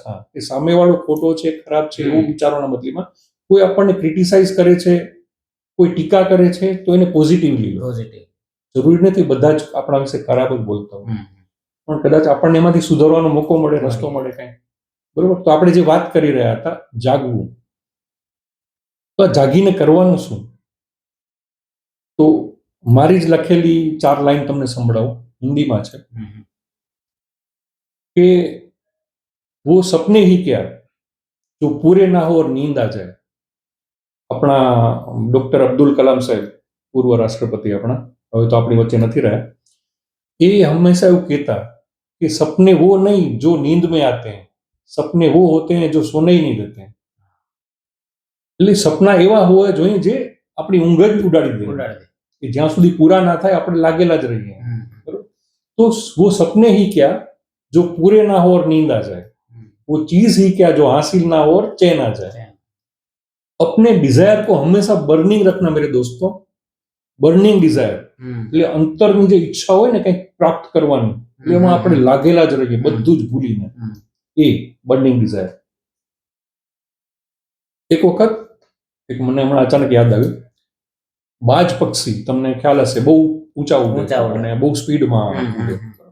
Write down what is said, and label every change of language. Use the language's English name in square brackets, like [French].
[Gujarati] હા, એ સામેવાળો ખોટો છે, ખરાબ છે એવું વિચારવાના બદલીમાં કોઈ આપણને ક્રિટિસાઇઝ કરે છે, કોઈ ટીકા કરે છે, તો એને પોઝિટિવલી લો. જરૂરી નથી બધા જ આપણા વિશે ખરાબ જ બોલતા હોય, પણ કદાચ આપણને એમાંથી સુધારવાનો મોકો મળે, રસ્તો મળે કઈ, બરોબર. તો આપણે જે વાત કરી રહ્યા હતા, જાગવું, તો જાગીને કરવાનું શું? તો મારી જ લખેલી 4 લાઈન તમને સંભળાવું, હિન્દીમાં છે કે [Hindi] वो सपने ही क्या जो पूरे ना हो और नींद आ जाए. [Gujarati] આપણા ડોક્ટર અબ્દુલ કલામ સાહેબ, પૂર્વ રાષ્ટ્રપતિ આપણા, હવે તો આપણી વચ્ચે નથી રહ્યા, એ હંમેશા એવું કહેતા [Hindi] कि सपने वो नहीं जो नींद में आते हैं, सपने वो होते हैं जो सोने ही नहीं देते हैं. [Gujarati] એટલે સપના એવા હોવા જોઈએ જે આપણી ઊંઘ જ ઉડાડી દે, કે જ્યાં સુધી પૂરા ના થાય આપણે લાગેલા જ રહીએ, બરોબર. [Hindi] तो वो सपने ही क्या जो पूरे ना हो और नींद आ जाए, वो चीज ही क्या जो हासिल ना हो और चैन आ जाए। अपने डिजायर को हमेशा बर्निंग रखना मेरे दोस्तों, [Gujarati] બર્નિંગ ડિઝાયર એટલે અંતરની જે ઈચ્છા હોય ને કંઈક પ્રાપ્ત કરવાની, એમાં આપણે લાગેલા જ રહીએ બધું જ ભૂલીને, એ બર્નિંગ ડિઝાયર. એક વખત એક મને હમણાં અચાનક યાદ આવ્યું, બાજ પક્ષી તમને ખ્યાલ હશે, બહુ ઊંચા ઉડે અને બહુ સ્પીડમાં ઉડે.